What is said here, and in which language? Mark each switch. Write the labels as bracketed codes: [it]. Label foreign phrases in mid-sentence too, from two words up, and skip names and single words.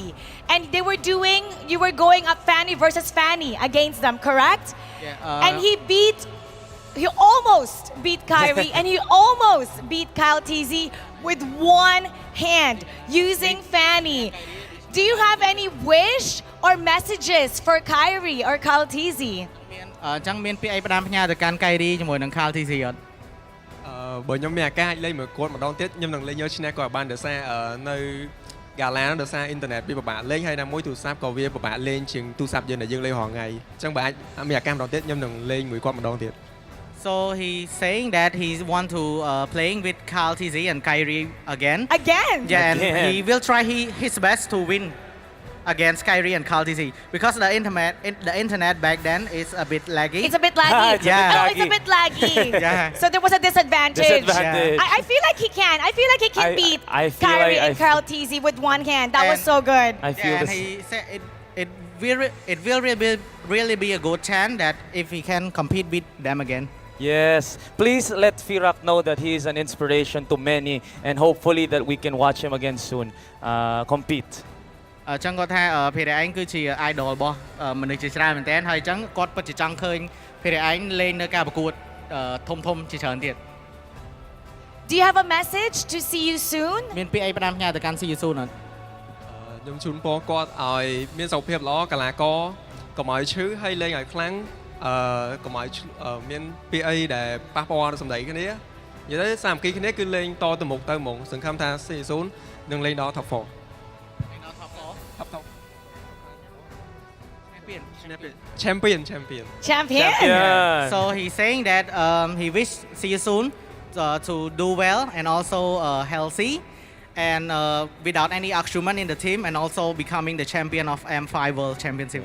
[en] And you were going up Fanny versus Fanny against them, correct? Yeah. And he almost beat Kyrie and he almost beat Kyle Teasy with one hand using Fanny. Do you have any wish or messages for Kyrie or Kyle Teasy? [km] ចឹងមានពាក្យអីផ្ដាំផ្ញើទៅកាន់ Kyrie ជាមួយនឹង Kyle Teasy អត់ បើខ្ញុំមានឱកាសលេងមួយគាត់ម្ដងទៀតខ្ញុំនឹងលេងយកឈ្នះគាត់បានដោយសារនៅ Gala ដោយសារអ៊ីនធឺណិតវាពិបាកលេងហើយណាមួយទូរស័ព្ទក៏វាពិបាកលេងជាងទូរស័ព្ទយើងដែលយើងលេងរាល់ថ្ងៃអញ្ចឹងបើអាចមានឱកាសម្ដងទៀតខ្ញុំនឹងលេងមួយគាត់ម្ដងទៀត [en] So he's saying that he want to playing with Carl Teasy and Kyrie again. Yeah, and he will try his best to win against Kyrie and Carl Teasy because the internet back then is a bit laggy. It's a bit laggy. It's a bit laggy. So there was a disadvantage. I feel like he can. I feel like he can beat Kyrie and Carl Teasy with one hand. That was so good. And he said it will really be a good chance that if he can compete with them again. Yes, please let Firak know that he is an inspiration to many and hopefully that we can watch him again soon compete. [km] ចឹងគាត់ថាភារៈឯងគឺជា idol របស់មនុស្សជាច្រើនមែនតើហើយចឹងគាត់ពិតជាចង់ឃើញភារៈឯងលេងនៅការប្រកួតធំៗជាច្រើនទៀត [en] Do you have a message to see you soon? [km] មានពាក្យអីផ្ដាំផ្ញើទៅកាន់ see you soon អត់ ខ្ញុំជូនពរគាត់ឲ្យមានសុខភាពល្អកីឡាករកុំឲ្យឈឺហើយលេងឲ្យខ្លាំងកុំឲ្យមានពាក្យអីដែលប៉ះពាល់សម្ដីគ្នានិយាយទៅសាមគ្គីគ្នាគឺលេងតទៅមុខទៅហ្មងសង្ឃឹមថា see you soon នឹងលេងដល់ [en] top 4 Champion. So he's saying that he wish see you soon to do well and also healthy and without any argument in the team and also becoming the champion of M5 World Championship.